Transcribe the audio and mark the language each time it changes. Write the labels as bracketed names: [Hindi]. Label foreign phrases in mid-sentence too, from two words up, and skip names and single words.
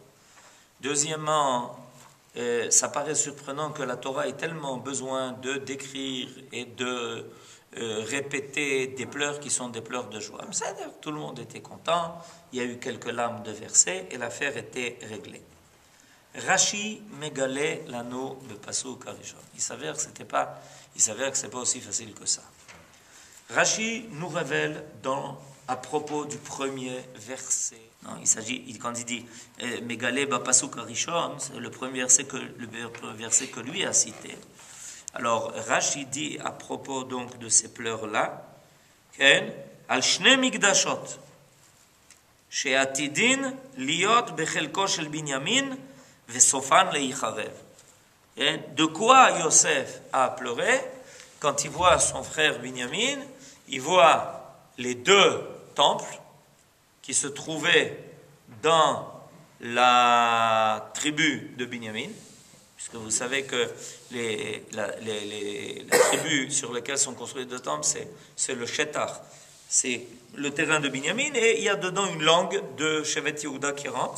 [French] Deuxièmement, ça paraît surprenant que la Torah ait tellement besoin de décrire et de répéter des pleurs qui sont des pleurs de joie. C'est-à-dire que tout le monde était content, il y a eu quelques lames de versets et l'affaire était réglée. [Hebrew] רש"י מגלה לנו בפסוק הראשון. [French] Il s'avère que c'est pas aussi facile que ça. Rashi nous révèle à propos du premier verset. Non, quand il dit [Hebrew] מגלה בפסוק הראשון, [French] c'est le premier verset que lui a cité. Alors Rashi dit à propos donc de ces pleurs-là, [Hebrew] על שני מקדשות, שעתידין להיות בחלקו של בנימין וסופן להיחרב. [French] De quoi Yosef a pleuré quand il voit son frère Binyamin, il voit les deux temples qui se trouvaient dans la tribu de Binyamin, puisque vous savez que la tribu sur laquelle sont construits les deux temples, c'est le Shetar, c'est le terrain de Binyamin, et il y a dedans une langue de Shevet Yehuda qui rentre.